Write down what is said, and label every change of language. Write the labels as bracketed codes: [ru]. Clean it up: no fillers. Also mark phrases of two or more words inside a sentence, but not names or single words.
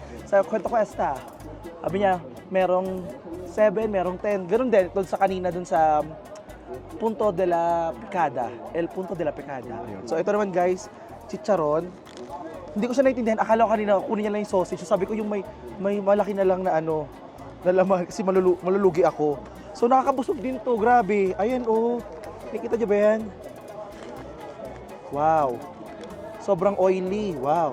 [tl] Sa kwento ko, sabi niya, merong 7, merong 10. Ganun din, doon sa kanina, doon sa Punto de la Picada. El Punto de la Picada. So, ito naman guys, chicharon. Hindi ko siya naintindihan. Akala ko kanina, kunin niya lang yung sausage. So, sabi ko yung may malaki na lang na na laman kasi malulugi ako. So, nakakabusog din to. Grabe. Ayan, nakikita niyo ba yan? Wow. Sobrang oily. Wow.